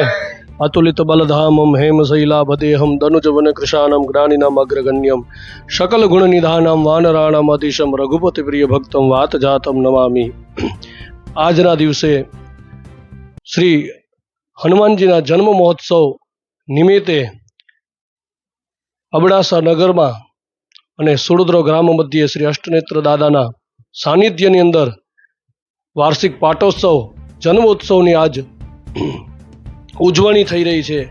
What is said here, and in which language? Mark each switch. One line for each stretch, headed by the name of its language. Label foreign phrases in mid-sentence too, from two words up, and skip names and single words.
Sanskrit: अतुलित बलधामम हेमशैलाभदेहम दनुजवन कृशानम ज्ञानिनाम अग्रगण्यम सकल गुण निधानम वानराणाम अतिशम रघुपति प्रिय भक्तम वात जातम नमामि।
Gujarati: આજના દિવસે શ્રી હનુમાનજીના જન્મ મહોત્સવ નિમિત્તે અબડાસા નગરમાં અને સુડદ્રો ગ્રામ મધ્યે શ્રી અષ્ટનેત્ર દાદાના સાનિધ્યની અંદર વાર્ષિક પાટોત્સવ જન્મોત્સવની આજ ઉજવણી થઈ રહી છે।